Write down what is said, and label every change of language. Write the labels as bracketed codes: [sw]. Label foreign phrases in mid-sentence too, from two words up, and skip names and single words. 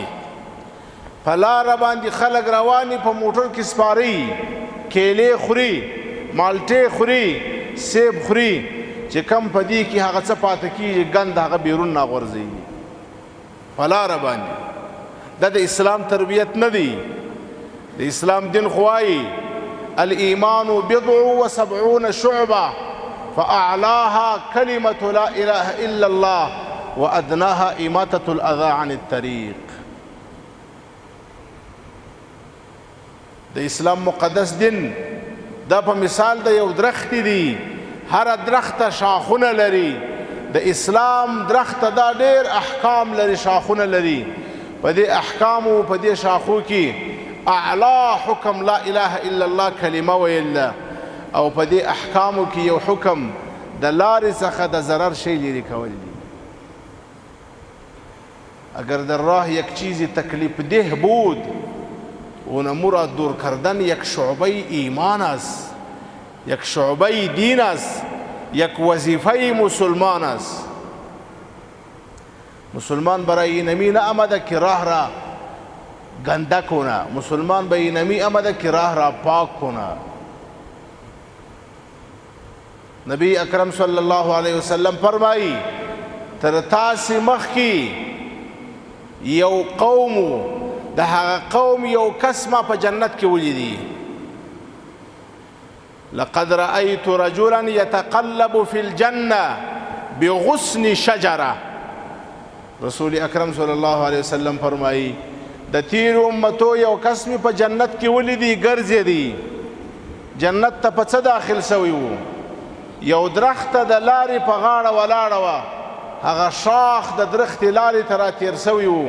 [ps] په لاره باندې خلک رواني په موټر کې سپاري، کیلې خوري، مالټې خوري، سیب خوري، چې کم په دې کې هغه څه پاته کېږي ګند هغه بیرون راغورځوي په لاره باندې. دا د اسلام تربیت نه دی. د اسلام دین خو وایي [ar] الایمان 70 و 70 شعبه. فأعلاها كلمة لا إله إلا الله وأدناها إماتة الأذى عن الطريق. [ps] د اسلام مقدس دین دا په مثال د یو درخت دی، هر درخت شاخونه لري. د اسلام درخت دا ډیر احکام لري، شاخونه لري. په دې احکامو په دې شاخو کې اعلی حکم [ar] لا اله الا الله [ps] کلمه ویل، او په دې احکامو کې یو حکم د لارې څخه د ضرر شی لري کول دي. [fa] اگر در راه یک چیزی تکلیف ده بود اون مراد دور کردن یک شعبه ایمان است، یک شعبه دین است، یک وظیفه مسلمان است. مسلمان برای این نمی آمده که راه را گنده کنه، مسلمان به این نمی آمده که راه را پاک کنه. [ps] نبی اکرم [ar] صلی الله علیه وسلم [ps] فرمایی تر تاسې مخکې یو قوم، د هغه قوم یو کس ما په جنت کې ولیدي. [ar] لقد رأيت رجلا يتقلب في الجنة بغصن شجرة. [ps] رسول اکرم [ar] صلی الله علیه وسلم [ps] فرمایی د تیر امتو یو کس می په جنت کې ولیدي، ګرځېدي. جنت ته په څه داخل سوی وو؟ یو درخت د لارې په غاړه ولاړه وه، هغه شاخ د درخت لارې ته راتېر سوی وو.